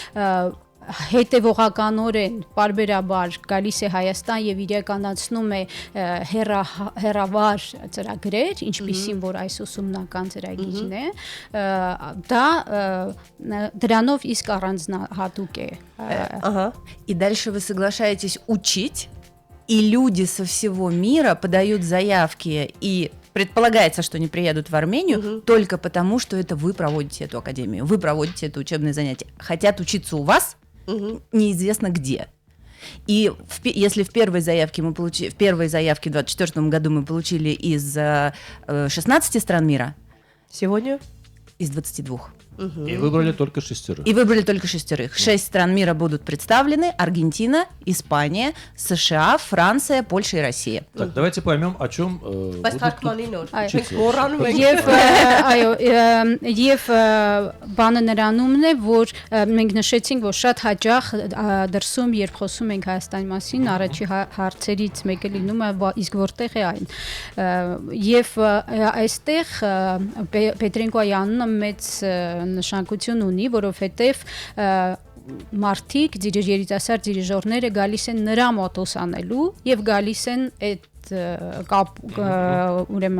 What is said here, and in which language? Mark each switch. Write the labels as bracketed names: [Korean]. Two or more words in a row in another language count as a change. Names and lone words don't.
[Armenian] հետևողականորեն պարբերաբար գալիս է Հայաստան եւ իրականացնում է հերավար ծրագրեր, ինչպիսին որ այս ուսումնական ծրագիրն է, դա դրանով իսկ առանձնահատուկ է։ Ահա։ [Russian] И дальше вы соглашаетесь учить, и люди со всего мира подают заявки, и предполагается, что они приедут в Армению только потому, что это вы проводите эту академию, вы проводите это учебное занятие. Хотят учиться у вас, неизвестно где. И если в первой заявке в 2024 году мы получили из 16 стран мира, Сегодня из 22. И выбрали только 6. И выбрали только 6. 6 стран мира будут представлены: Аргентина, Испания, США, Франция, Польша и Россия. Так, давайте поймем, о чем [Armenian] բայց թարգմանի նոր։ Այո։ Մենք մոռանում ենք։ Եվ այո, եւ բանը նրանումն է, որ մենք նշեցինք, որ շատ հաճախ դրսում, երբ խոսում ենք Հայաստանի մասին, առաջի հարցերից մեկը լինում է իսկ որտեղ է այն։ Եվ այստեղ Պետրենկոյի անունը մեծ նշանակություն ունի, որովհետեւ մարդիկ, երիտասարդ դիրիժորները գալիս են նրա մոտ ուսանելու եւ գալիս են այդ կապ ուրեմն